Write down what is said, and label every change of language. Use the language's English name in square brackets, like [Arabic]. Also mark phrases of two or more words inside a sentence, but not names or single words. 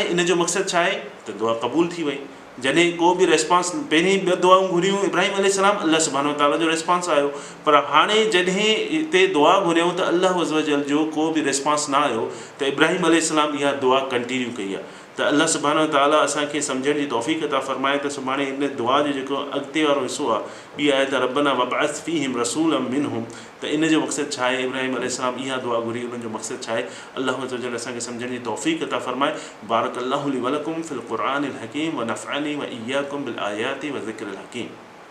[Sindhi] इन जो मक़सदु छा आहे त दुआ क़बूल थी वई। जॾहिं को बि रिस्पॉन्स, पहिरीं ॿ दुआऊं घुरियूं इब्राहिम अलैहिस्सलाम, [Arabic] الله سبحانه وتعالى [Sindhi] जो रिस्पॉन्स आयो, पर हाणे जॾहिं हिते दुआ घुरियऊं त [Arabic] الله عز وجل [Sindhi] जो को बि रिस्पॉन्स न आयो, त इब्राहिम अलैहिस्सलाम इहा दुआ कंटिन्यू कई आहे। त [Arabic] الله سبحانه وتعالى [Sindhi] असांखे सम्झण जी तौफ़ीक़ अता फ़रमाए त सुभाणे इन दुआ जो जेको अॻिते वारो हिसो आहे, ॿी आहे त [Arabic] ربنا وابعث فيهم رسولا منهم, [Sindhi] त इन जो मक़सदु छा आहे, इब्राहिम अलैहिस्सलाम इहा दुआ घुरी, उन्हनि जो मक़सदु छा आहे, [Arabic] الله عز وجل [Sindhi] असांखे सम्झण जी तौफ़ीक़ अता फ़रमाए। [Arabic] بارك الله لي ولكم في القرآن الحكيم ونفعني وإياكم بالآيات والذكر الحكيم.